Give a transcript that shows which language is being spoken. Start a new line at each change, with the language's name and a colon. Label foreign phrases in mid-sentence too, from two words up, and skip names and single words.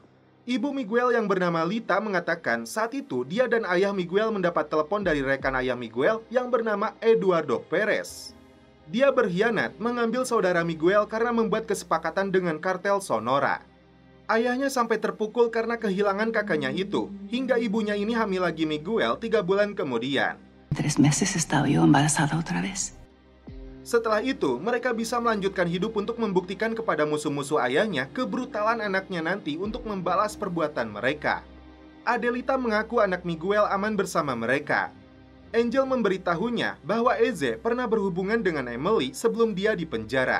Indonesian: Ibu Miguel yang bernama Lita mengatakan saat itu dia dan ayah Miguel mendapat telepon dari rekan ayah Miguel yang bernama Eduardo Perez. Dia berkhianat mengambil saudara Miguel karena membuat kesepakatan dengan kartel Sonora. Ayahnya sampai terpukul karena kehilangan kakaknya itu, hingga ibunya ini hamil lagi Miguel 3 bulan kemudian.
Spanish: 3 meses estaba yo embarazada otra vez.
Indonesian: Setelah itu, mereka bisa melanjutkan hidup untuk membuktikan kepada musuh-musuh ayahnya kebrutalan anaknya nanti untuk membalas perbuatan mereka. Adelita mengaku anak Miguel aman bersama mereka. Angel memberitahunya bahwa Eze pernah berhubungan dengan Emily sebelum dia dipenjara.